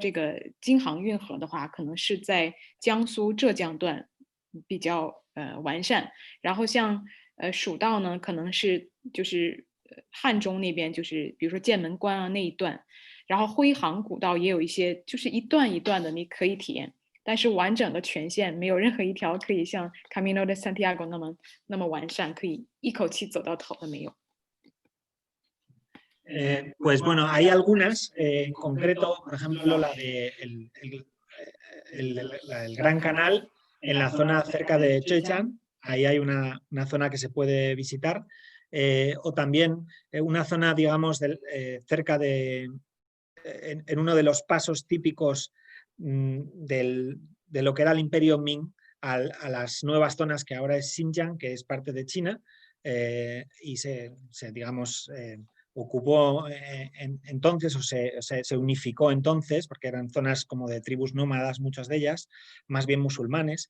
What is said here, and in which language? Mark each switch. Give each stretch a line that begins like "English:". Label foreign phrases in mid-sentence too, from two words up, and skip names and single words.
Chinese: 这个京杭运河的话，可能是在江苏浙江段比较完善，然后像蜀道呢，可能是就是汉中那边，就是比如说剑门关啊那一段，然后徽杭古道也有一些，就是一段一段的你可以体验，但是完整的全线没有任何一条可以像 Camino de Santiago 那么完善，可以一口气走到头的没有。
Spanish: Pues bueno, hay algunas, en concreto, por ejemplo, la de el Gran Canal en la zona cerca de Zhejiang, ahí hay una zona que se puede visitar, o también una zona, digamos, cerca de, en uno de los pasos típicos de lo que era el Imperio Ming a las nuevas zonas que ahora es Xinjiang, que es parte de China, y digamos, ocupó entonces o se unificó entonces, porque eran zonas como de tribus nómadas, muchas de ellas, más bien musulmanes.